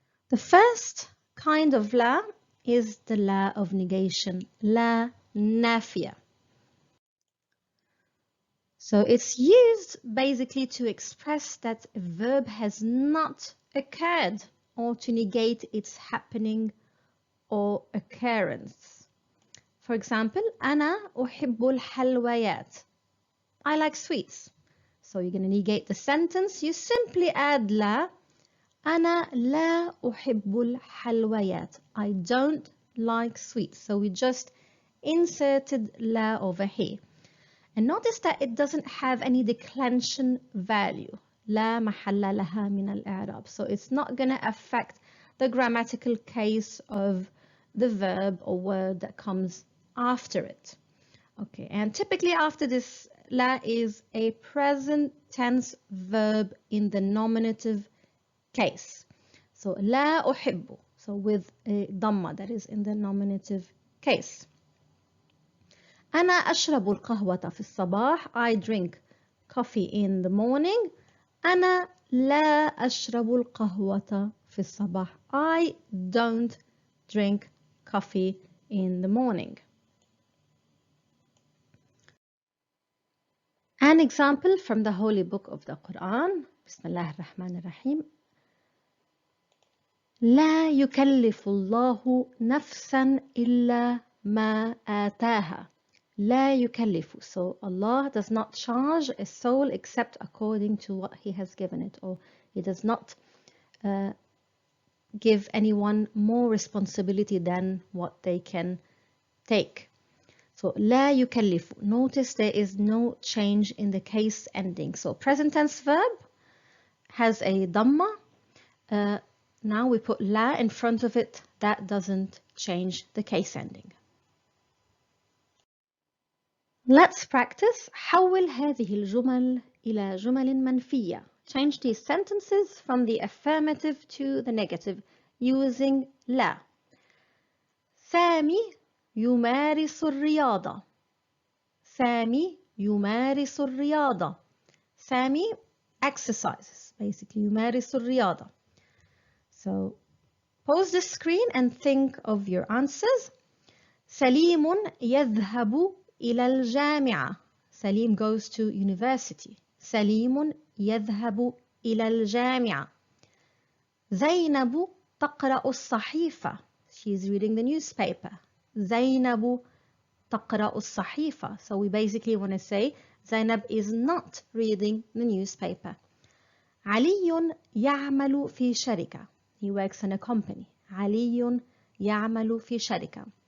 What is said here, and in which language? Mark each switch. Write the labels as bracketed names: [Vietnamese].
[English] The first kind of la is the la of negation, la nafiya. So it's used basically to express that a verb has not occurred or to negate its happening or occurrence. For example, [Arabic] أنا أحب الحلويات. [English] I like sweets. So you're going to negate the sentence. You simply add la. [Arabic] أنا لا أحب الحلويات. [English] I don't like sweets. So we just inserted la over here. And notice that it doesn't have any declension value. [Arabic] لا محل لها من الإعراب. [English] So it's not going to affect the grammatical case of the verb or word that comes after it. Okay, and typically after this la is a present tense verb in the nominative case. So لا أحب, so with a dhamma, that is in the nominative case. [Arabic] أنا أشرب القهوة في الصباح. [English] I drink coffee in the morning. [Arabic] أنا لا أشرب القهوة في الصباح. [English] I don't drink coffee in the morning. An example from the Holy Book of the Quran. [Arabic] بسم الله الرحمن الرحيم. لا يكلف الله نفسا إلا ما آتاها. لا يكلف. [English] So Allah does not charge a soul except according to what He has given it, or He does not give anyone more responsibility than what they can take. So [Arabic] لا يكلف. [English] Notice there is no change in the case ending. So present tense verb has a dhamma. Now we put la in front of it. That doesn't change the case ending. Let's practice. [Arabic] حول هذه الجمل إلى جمل منفية. [English] Change these sentences from the affirmative to the negative using لا. [Arabic] سامي يمارس الرياضة. سامي يمارس الرياضة. [English] سامي exercises, basically [Arabic] يمارس الرياضة. [English] So pause the screen and think of your answers. [Arabic] سليم يذهب إلى الجامعة. [English] سليم goes to university. [Arabic] سليم يذهب إلى الجامعة. زينب تقرأ الصحيفة. [English] She is reading the newspaper. [Arabic] زينب تقرأ الصحيفة. [English] So we basically want to say Zainab is not reading the newspaper. [Arabic] علي يعمل في شركة. [English] He works in a company. [Arabic] علي يعمل في شركة.